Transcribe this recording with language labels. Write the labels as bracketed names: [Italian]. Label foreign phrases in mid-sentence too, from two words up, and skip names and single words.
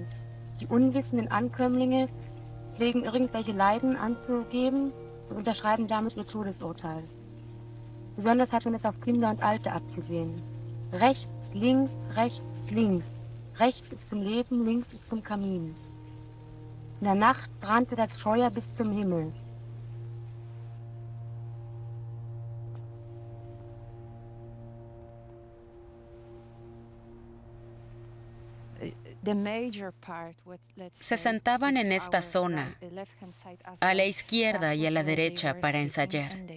[German] Die unwissenden Ankömmlinge pflegen irgendwelche Leiden anzugeben und unterschreiben damit ihr Todesurteil. Besonders hat man es auf Kinder und Alte abgesehen. Rechts, links, rechts, links. Rechts ist zum Leben, links ist zum Kamin. In der Nacht brannte das Feuer bis zum Himmel. [Spanish] Se sentaban en esta zona, a la izquierda y a la derecha, para ensayar.